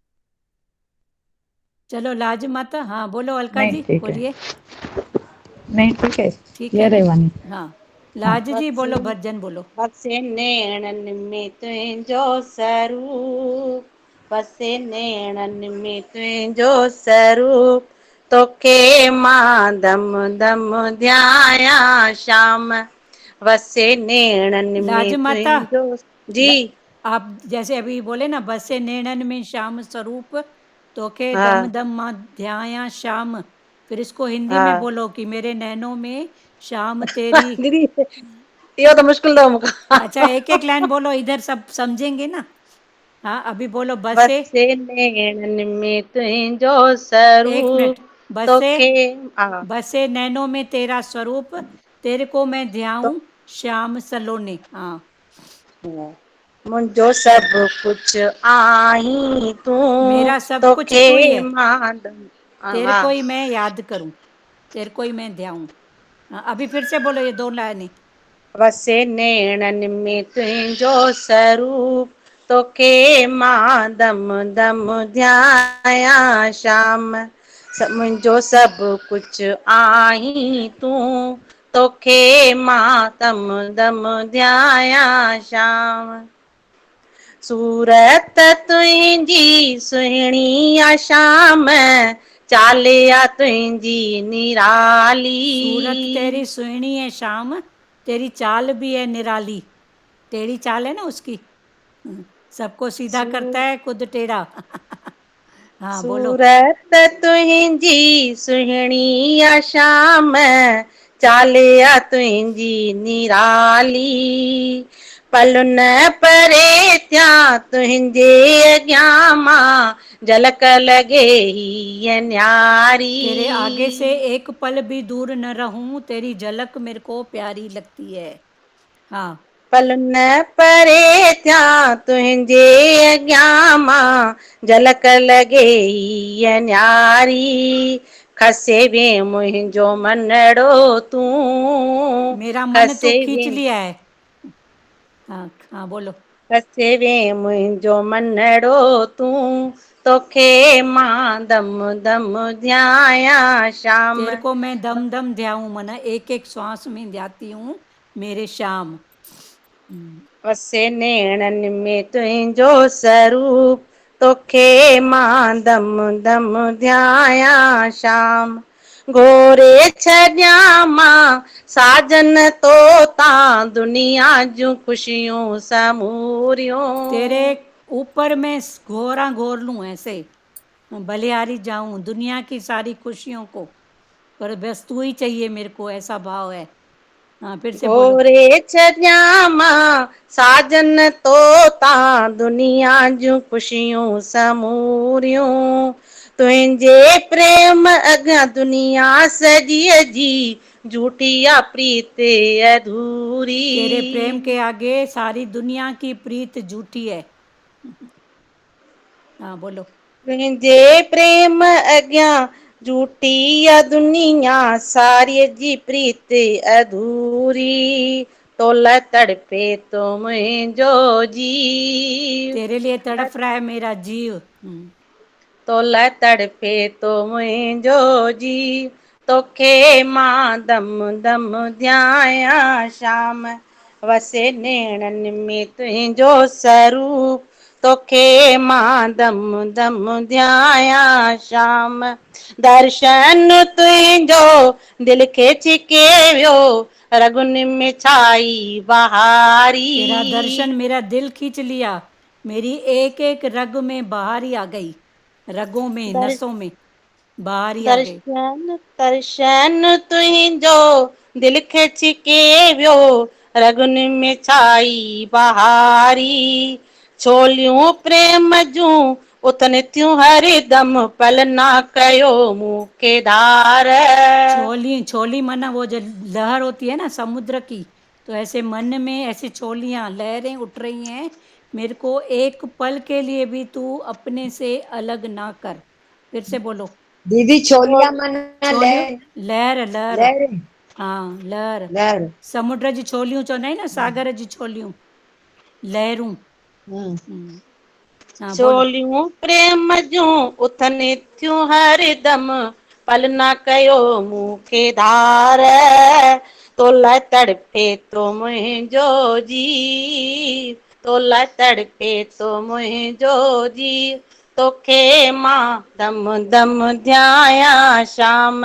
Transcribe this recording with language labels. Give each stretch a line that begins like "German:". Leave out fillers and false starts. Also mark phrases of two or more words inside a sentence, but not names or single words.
Hindi: चलो लाज माता, हाँ बोलो अलका जी, बोलिए। नहीं ठीक है, ठीक ये है रही ना? वाणी। हाँ, लाज जी बोलो, भजन बोलो।
Sindhi: बसे नैणन में तुझो स्वरूप, बसे नैणन में तुझो स्वरूप, तोखे मां दम दम ध्याया श्याम, बसे नैणन
Hindi: लाज
Sindhi: में
Hindi: माता,
Sindhi: तुझो। जी
Hindi: आप जैसे अभी बोले ना,
Sindhi: बसे नैणन में श्याम स्वरूप, तोखे दम
Hindi: हाँ
Sindhi: दम मां ध्याया श्याम,
Hindi: फिर इसको हिंदी में हाँ बोलो कि मेरे नैनों में श्याम तेरी। दीदी ये तो मुश्किल था मुझको। अच्छा, एक एक लाइन बोलो, इधर सब समझेंगे ना। हाँ, अभी बोलो, बसे।
Sindhi: बसे नैणन में तुझो
Hindi: 1 मिनट।
Sindhi: स्वरूप, बसे, तोखे
Hindi: बसे नैनों में तेरा स्वरूप, तेरे को मैं तो ध्याऊं श्याम सलोने। हाँ,
Sindhi: मुंहिंजो सब कुछ आहीं तू,
Hindi: मेरा सब कुछ
Sindhi: तोखे
Hindi: तू ही है,
Sindhi: मादम।
Hindi: तेरे को वाह। ही मैं याद करूं, तेरे को ही मैं ध्याऊं। हाँ, अभी फिर से बोलो ये 2 लाइनें।
Sindhi: वसे नैणन में तुझो स्वरूप, तोखे मां दम दम ध्याया श्याम, मुंहिंजो सब कुछ आहीं तू, तोखे मां दम दम ध्याया श्याम, सूरत तुंहिंजी सुहिणी आ श्याम, चालिया तुंहिंजी निराली,
Hindi: सूरत तेरी सुहिणी है श्याम, तेरी चाल भी है निराली। टेढ़ी चाल है ना उसकी। सबको सीधा करता है, खुद टेढ़ा। हाँ बोलो।
Sindhi: सूरत तुंहिंजी सुहिणी आ शाम, चालिया तुंहिंजी निराली, पल न परे थिया तुंहिंजे अॻियां मां, झलक लॻे ही न्यारी।
Hindi: तेरे आगे से एक पल भी दूर न रहूं, तेरी झलक मेरे को प्यारी लगती है। हाँ,
Sindhi: पल न परे थिया तुंहिंजे अॻियां मां, झलक लॻे ही न्यारी, खसे वे मुंहिंजो मनड़ो तूं,
Hindi: मेरा मन तो
Sindhi: खसे
Hindi: खींच
Sindhi: वे
Hindi: लिया है। हाँ हाँ बोलो।
Sindhi: खसे वे मुंहिंजो मनड़ो तूं, तोखे मां दम दम ध्याया शाम।
Hindi: तेरे को मैं दम दम ध्याऊं, मना एक एक श्वास में ध्याती हूँ मेरे श्याम।
Sindhi: वसे नेणनि में तुंहिंजो स्वरूप, तोखे मां दम दम ध्याया शाम। घोरे छॾियां मां साजन तोतां, दुनिया जूं ख़ुशियूं समूरियूं।
Hindi: तेरे ऊपर मैं घोरा घोर लूं ऐसे, बलिहारी जाऊं दुनिया की सारी खुशियों को, पर बस तू ही चाहिए मेरे को, ऐसा भाव है। हाँ फिर से बोलो।
Sindhi: घोरे छॾियां मां साजन तोतां, दुनिया जूं ख़ुशियूं समूरियूं, तुंहिंजे प्रेम अॻियां दुनिया सॼीअ जी, झूठी आ प्रीत अधूरी।
Hindi: तेरे प्रेम के आगे सारी दुनिया की प्रीत झूठी है। हाँ बोलो।
Sindhi: तुंहिंजे प्रेम अॻियां झूठी आ दुनिया, सारीअ जी प्रीत अधूरी, तोल तड़पे तो मुंहिंजो जीव।
Hindi: तेरे लिए तड़फ रहा है मेरा जीव।
Sindhi: तोल तड़पे तो मुंहिंजो जीव, तोखे मां दम दम ध्याया शाम। वसे नेणनि में तुंहिंजो स्वरूप, तोखे मां दम दम ध्याया शाम। दर्शन तुंहिंजो दिलि खे छिके वियो, रगुन में छाई बहारी।
Hindi: तेरा दर्शन मेरा दिल खींच लिया, मेरी एक एक रग में बहारी आ गई, रगों में नसों में बहारी आ गई।
Sindhi: दर्शन दर्शन तुंहिंजो दिलि खे छिके वियो, रगुन में छाई बहारी, छोलियूं प्रेम जूं उथनि थियूं हरदम, पल ना कयो मूंखे धार। छोली छोली
Hindi: मना वो जो लहर होती है ना समुद्र की, तो ऐसे मन में ऐसी छोलियां लहरें उठ रही हैं, मेरे को एक पल के लिए भी तू अपने से अलग ना कर। फिर से बोलो। दीदी छोलिया माना
Sindhi: छोलियूं लहर लहर।
Hindi: लहर हाँ लहर, लहर
Sindhi: समुद्र जी छोलियूं चवंदा आहिनि न, सागर जी छोलियूं, लहरूं।
Hindi: हाँ बोलो।
Sindhi: छोलियूं प्रेम जूं उथनि थियूं हरदम, पल ना कयो मूंखे धार, तोल तड़पे तो मुंहिंजो जीव, तोल तड़पे तो मुंहिंजो जीव, तोखे मां दम दम ध्याया शाम।